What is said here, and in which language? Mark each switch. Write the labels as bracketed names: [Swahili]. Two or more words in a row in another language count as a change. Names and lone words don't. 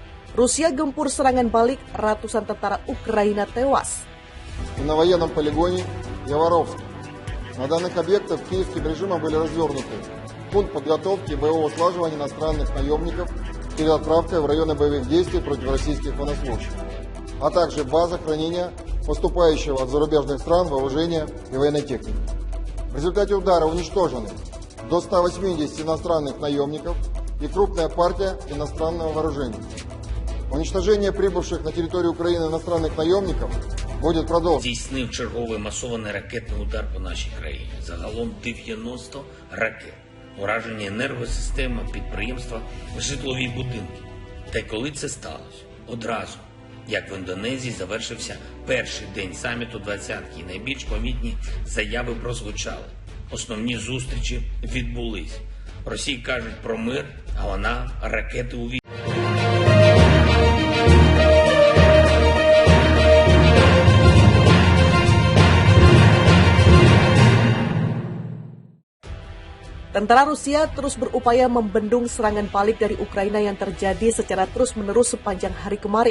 [Indonesian] Rusia gempur serangan balik, ratusan tentara Ukraina tewas. [Russian] На военном полигоне Яворовск. На данных объектах киевским режимом были развернуты пункт подготовки и боевого слаживания иностранных наемников перед отправкой в районы боевых действий против российских военнослужащих, а также база хранения поступающего от зарубежных стран вооружения и военной техники. В результате удара уничтожены до 180 иностранных наемников и крупная партия иностранного вооружения. Уничтожение прибывших на территорию Украины иностранных наемников [Ukrainian] буде продовжено. Здійснив черговий масований ракетний удар по нашій країні. Загалом 90 ракет. Ураження енергосистеми, підприємства, житлові будинки. Та й коли це сталося? Одразу. Як в Індонезії завершився перший день саміту «двадцятки», і найбільш помітні заяви прозвучали. Основні зустрічі відбулись. Росії кажуть про мир, а вона ракети у війну. [Indonesian] Tentara Rusia terus berupaya membendung serangan balik dari Ukraina yang terjadi secara terus-menerus sepanjang hari kemarin.